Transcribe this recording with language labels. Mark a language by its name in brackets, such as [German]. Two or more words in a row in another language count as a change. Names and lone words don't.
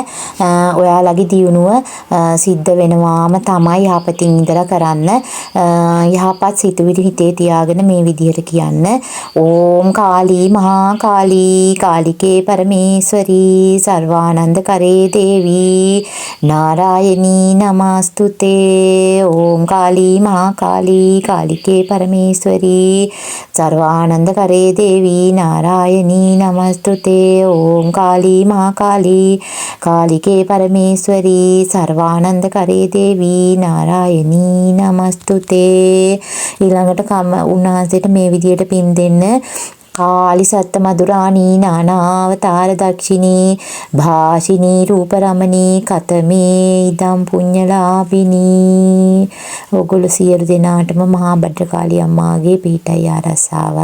[Sinhala] ඔයාලගේ දියුණුව සිද්ධ වෙනවාම තමයි යහපතින් ඉඳලා කරන්න. යහපත් සිතුවිලි හිතේ තියාගෙන මේ විදිහට කියන්න. [Sanskrit] ඕම් කාලී මහා කාලී කාලිකේ පරමේශ්වරී සර්වානන්ද කරේ දේවී नारायणी नमस्तुते ओम काली महाकाली कालिके परमेश्वरी सर्वानंद करे देवी नारायणी नमस्तुते ओम काली महाकाली कालिके परमेश्वरी सर्वानंद करे देवी नारायणी नमस्तुते. [Sinhala] ඊළඟට උන්වහන්සේට මේ විදියට පින් දෙන්න. [Sanskrit] කාලි සත්ත මధుරාණී නානාවතාර දක්ෂිනී භාෂිනී රූපරමණී කතමේ ඉදම් පුඤ්ඤලාභිනී. [Sinhala] ඔගොල්ලෝ සියලු දෙනාටම මහා භද්‍රකාලි අම්මාගේ පීඨයි ආරසාවයි.